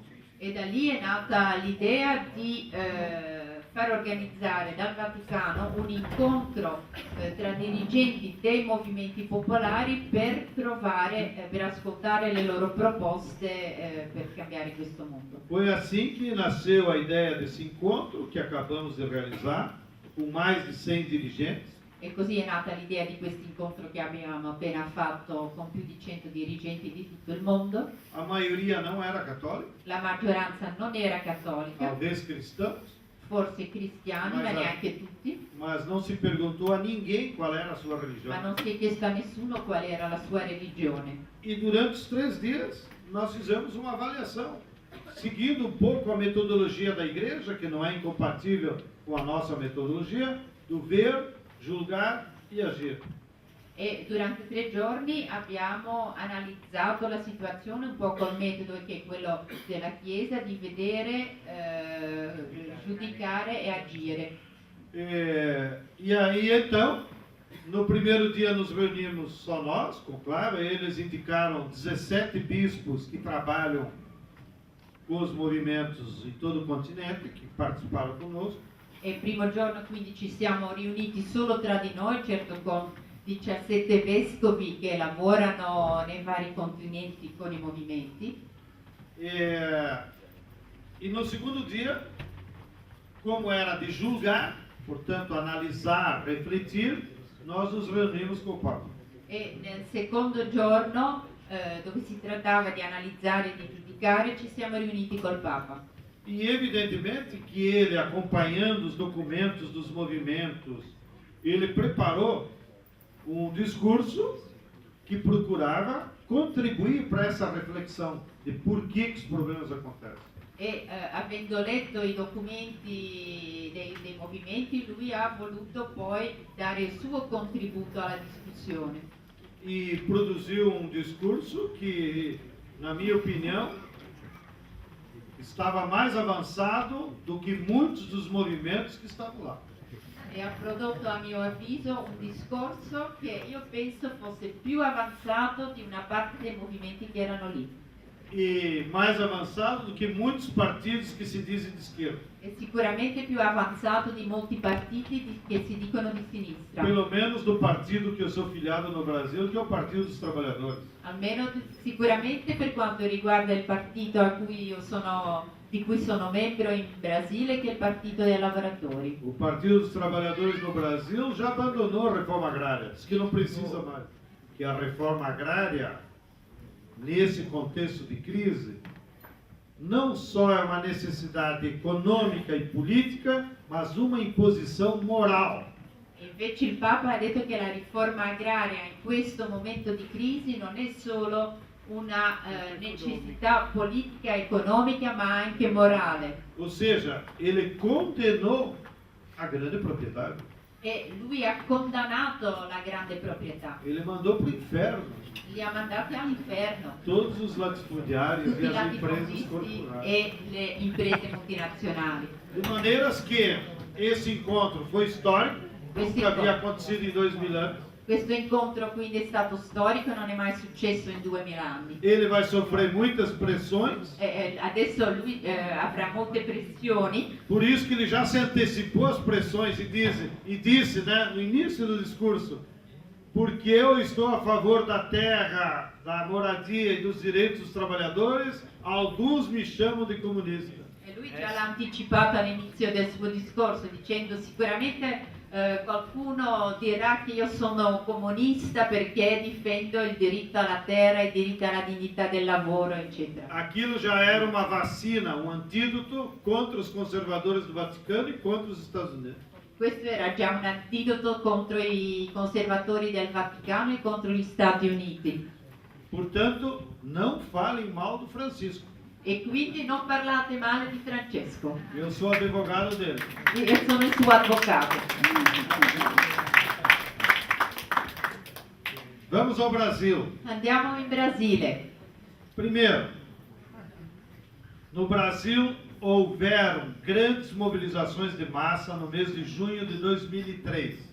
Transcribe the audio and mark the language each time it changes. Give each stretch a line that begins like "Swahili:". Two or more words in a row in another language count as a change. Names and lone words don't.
Italian: E da lì è nata l'idea di far organizzare dal Vaticano un incontro tra dirigenti dei movimenti popolari per provare, per ascoltare le loro proposte per cambiare questo mondo.
Portuguese: Foi assim que nasceu a ideia desse encontro que acabamos de realizar, com mais de 100 dirigentes.
Italian: E così è nata l'idea di questo incontro che abbiamo appena fatto con più di 100 dirigenti di tutto il mondo.
Portuguese: A maioria não era católica,
Italian: La maggioranza non era cattolica,
Portuguese: talvez cristãos,
Italian: forse cristiani, ma Ma esatto. neanche tutti,
Portuguese: mas não se perguntou a ninguém qual era a sua
Italian: ma
Portuguese: religião.
Italian: non si è chiesto a nessuno qual era la sua religione.
Portuguese: E durante os 3 dias, nós fizemos uma avaliação, seguindo um pouco a metodologia da igreja, que não é incompatível com a nossa metodologia, do ver, julgar e agir.
Italian: E durante 3 giorni abbiamo analizzato la situazione un po' col metodo che è quello della Chiesa, di vedere, giudicare e agire.
Portuguese: E aí então, no primeiro dia nos reunimos só nós, com Clara, eles indicaram 17 bispos que trabalham com os movimentos em todo o continente, que participaram conosco.
Italian: E il primo giorno quindi ci siamo riuniti solo tra di noi, certo con 17 vescovi che lavorano nei vari continenti con i movimenti.
Portuguese: E no segundo dia, como era de julgar, portanto analisar, refletir, nós nos reunimos com o Papa.
Italian: E nel secondo giorno, dove si trattava di analizzare e di giudicare, ci siamo riuniti col Papa.
Portuguese: E evidentemente que ele, acompanhando os documentos dos movimentos, ele preparou um discurso que procurava contribuir para essa reflexão de por que os problemas acontecem.
Italian: E avendo letto i documenti dei movimenti, lui ha voluto poi dare il suo contributo alla discussione.
Portuguese: E produziu um discurso que, na minha opinião, estava mais avançado do que muitos dos movimentos que estavam lá.
Italian: E ha prodotto, a mio avviso, un discorso che io penso fosse più avanzato di una parte dei movimenti che erano lì.
Portuguese: E mais avançado do que muitos partidos que se dizem de esquerda.
Italian: E sicuramente più avanzato di molti partiti che si dicono di sinistra.
Portuguese: Pelo menos do partido que eu sou filiado no Brasil, que é o Partido dos Trabalhadores.
Italian: Almeno sicuramente per quanto riguarda il partito di cui sono membro in Brasile, che è il Partito dei Lavoratori.
Portuguese: O Partido dos Trabalhadores no Brasil já abandonou a reforma agrária, diz que não precisa mais. Que a reforma agrária, nesse contexto de crise, não só é uma necessidade econômica e política, mas uma imposição moral.
Italian: Invece il Papa ha detto che la riforma agraria in questo momento di crisi non è solo una necessità politica e economica, ma anche morale.
Portuguese: Ou seja, ele condenou a grande propriedade.
Italian: E lui ha condannato la grande proprietà,
Portuguese: Ele mandou para o inferno
Italian: li ha mandati all'inferno,
Portuguese: todos os latifundiários
Italian: tutti
Portuguese: e
Italian: i
Portuguese: as empresas
Italian: latifondisti
Portuguese: corporatas.
Italian: e le imprese multinazionali.
Portuguese: De maneiras que esse encontro foi histórico, Esse nunca havia encontro. acontecido em 2000 anos.
Italian: Questo incontro quindi è stato storico, non è mai successo in 2000 anni.
Portuguese: Ele vai sofrer muitas pressões,
Italian: Adesso lui avrà molte pressioni,
Portuguese: por isso que ele já se antecipou às pressões e disse, né, no início do discurso, porque eu estou a favor da terra, da moradia e dos direitos dos trabalhadores, alguns me chamam de comunista.
Italian: e lui già l'ha anticipato all'inizio del suo discorso dicendo sicuramente qualcuno dirà che io sono comunista perché difendo il diritto alla terra, il diritto alla dignità del lavoro, eccetera.
Portuguese: Aquilo já era uma vacina, um antídoto contra os conservadores do Vaticano e contra os Estados Unidos.
Italian: Questo era già un antidoto contro i conservatori del Vaticano e contro gli Stati Uniti.
Portuguese: Portanto, não falem mal do Francisco.
Italian: E quindi non parlate male di Francesco.
Portuguese: Eu sou advogado dele.
Italian: Io sono il suo avvocato.
Portuguese: Vamos ao Brasil.
Italian: Andiamo in Brasile.
Portuguese: Primeiro, no Brasil houveram grandes mobilizações de massa no mês de junho de 2003.